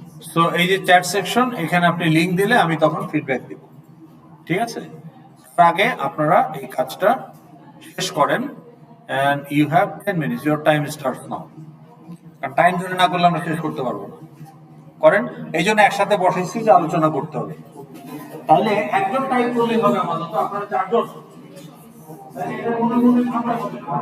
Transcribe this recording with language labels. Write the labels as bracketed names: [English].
[Bangla] So এই যে chat section, এখানে আপনি লিংক দিলে আমি তখন ফিডব্যাক দিব, ঠিক আছে? তার আগে আপনারা এই কাজটা শেষ করেন, [English] and you have 10 minutes, your time starts now. [Bangla] কারণ টাইম ধরে না করলে আমরা শেষ করতে পারবো না। করেন, এই জন্য একসাথে বসেছি যে আলোচনা করতে হবে। তাহলে একজন টাইপ করলেই হবে আমাদের, তো আপনারা চারজন। তাহলে এটা মনে মনে ভাবনা করতে